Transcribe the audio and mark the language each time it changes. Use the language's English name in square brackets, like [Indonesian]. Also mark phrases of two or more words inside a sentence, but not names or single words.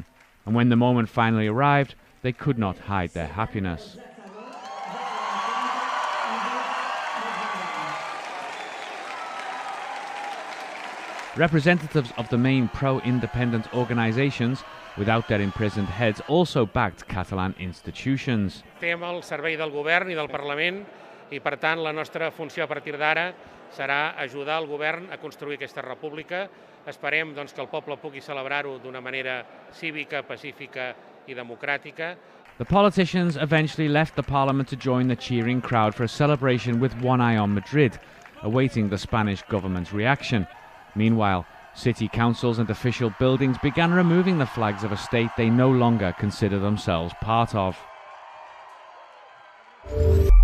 [English] And when the moment finally arrived, they could not hide their happiness. Representatives of the main pro-independence organisations, without their imprisoned heads, also backed Catalan institutions. [Catalan] Estem al servei del govern i del Parlament i, per tant, la nostra funció a partir d'ara serà ajudar el govern a construir aquesta república. Esperem doncs, que el poble pugui celebrar-ho d'una manera cívica, pacífica i democràtica. [English] The politicians eventually left the Parliament to join the cheering crowd for a celebration with one eye on Madrid, awaiting the Spanish government's reaction. Meanwhile, city councils and official buildings began removing the flags of a state they no longer consider themselves part of.